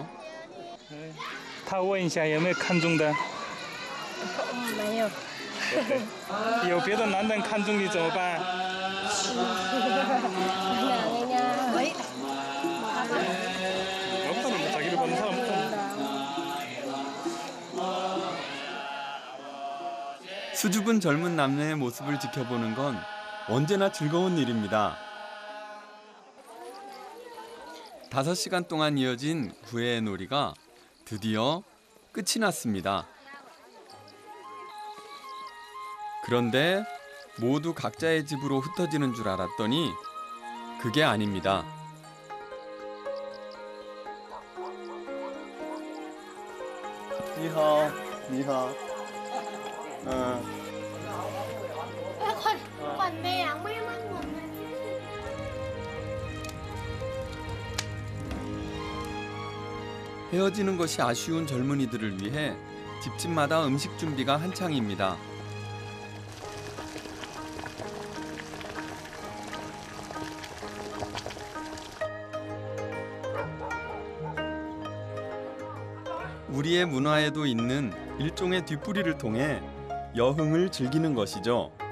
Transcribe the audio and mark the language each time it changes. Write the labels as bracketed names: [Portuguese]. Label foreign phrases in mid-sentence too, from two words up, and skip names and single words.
[Chinese] 他问一下有没有看中的？没有。有别的男人看中你怎么办？没。 [Korean] 없다는 자기를 보는 사람 없다. 수줍은 젊은 남녀의 모습을 지켜보는 건 언제나 즐거운 일입니다. 5시간 동안 이어진 구애의 놀이가 드디어 끝이 났습니다. 그런데 모두 각자의 집으로 흩어지는 줄 알았더니 그게 아닙니다. [Chinese] 你好，你好. Còn nè, mấy măng một [Korean] 헤어지는 것이 아쉬운 젊은이들을 위해 집집마다 음식 준비가 한창입니다. 우리의 문화에도 있는 일종의 뒷부리를 통해 여흥을 즐기는 것이죠.